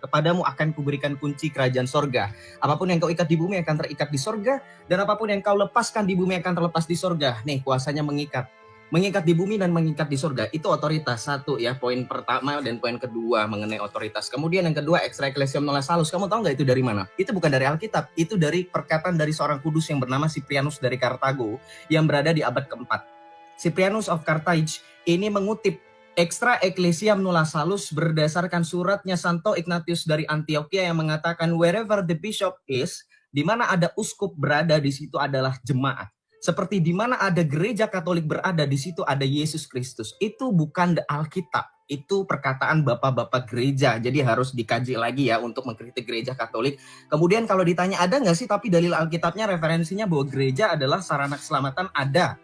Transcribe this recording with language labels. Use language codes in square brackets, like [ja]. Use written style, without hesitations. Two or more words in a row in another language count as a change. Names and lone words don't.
[id] Kepadamu akan kuberikan kunci kerajaan sorga. Apapun yang kau ikat di bumi akan terikat di sorga, dan apapun yang kau lepaskan di bumi akan terlepas di sorga. Nih kuasanya mengikat di bumi dan mengikat di sorga. Itu otoritas. Satu ya, poin pertama, dan poin kedua mengenai otoritas. Kemudian yang kedua, [la] extra ecclesiam nulla salus. [id] Kamu tahu nggak itu dari mana? Itu bukan dari Alkitab, itu dari perkataan dari seorang kudus yang bernama Cyprianus dari Kartago yang berada di abad keempat. Cyprianus of Carthage ini mengutip [la] extra ecclesiam nulla salus [id] berdasarkan suratnya Santo Ignatius dari Antioquia yang mengatakan [en] wherever the bishop is, [id] di mana ada uskup berada di situ adalah jemaat. Seperti di mana ada gereja Katolik berada, di situ ada Yesus Kristus. Itu bukan Alkitab, itu perkataan bapak-bapak gereja. Jadi harus dikaji lagi ya untuk mengkritik gereja Katolik. Kemudian kalau ditanya ada nggak sih tapi dalil Alkitabnya referensinya bahwa gereja adalah sarana keselamatan, ada.